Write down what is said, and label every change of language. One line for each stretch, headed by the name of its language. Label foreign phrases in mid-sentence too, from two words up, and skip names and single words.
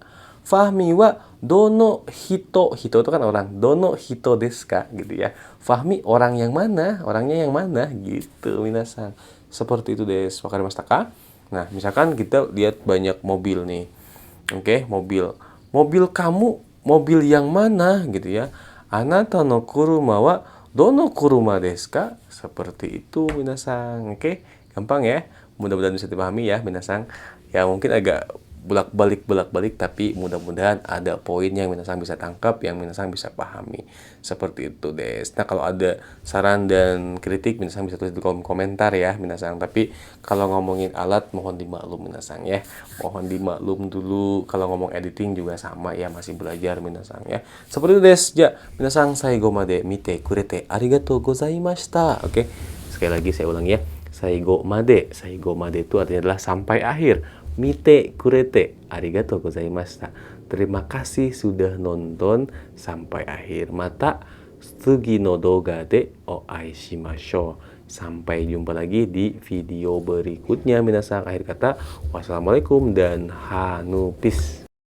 Japanese: Fahmi wa dono hito.
Indonesian: Hito itu kan orang.
Japanese: どの人ですか
Indonesian: gitu ya. Fahmi orang yang mana? Orangnya yang mana? Gitu minasang. Seperti itu des.
Japanese: 分かりましたか?
Indonesian: Nah, misalkan kita lihat banyak mobil nih. Oke, mobil. Mobil kamu, mobil yang mana gitu ya.
Japanese: あなたの車はどの車ですか?
Indonesian: Seperti itu minasang. Oke, gampang ya. Mudah-mudahan bisa dipahami ya minasang. Ya mungkin agak bolak-balik tapi mudah-mudahan ada poin yang minasang bisa tangkap, yang minasang bisa pahami. Seperti itu des. Nah, kalau ada saran dan kritik minasang bisa tulis di kolom komentar ya minasang. Tapi kalau ngomongin alat mohon dimaklum minasang ya. Mohon dimaklum dulu, kalau ngomong editing juga sama ya, masih belajar minasang ya. Seperti itu des.
Japanese: じゃ、皆さん最後まで見てくれてありがとうございました.
Indonesian: Oke. Sekali lagi saya ulang ya.
Japanese: 最後まで. 最後まで
Indonesian: itu artinya adalah sampai akhir.
Japanese: 見てくれてありがとうございました.
Indonesian: Terima kasih sudah nonton sampai akhir.
Japanese: また次の動画でお会いしましょう.
Indonesian: Sampai jumpa lagi di video berikutnya minasang. Akhir kata, wassalamualaikum dan hanu peace.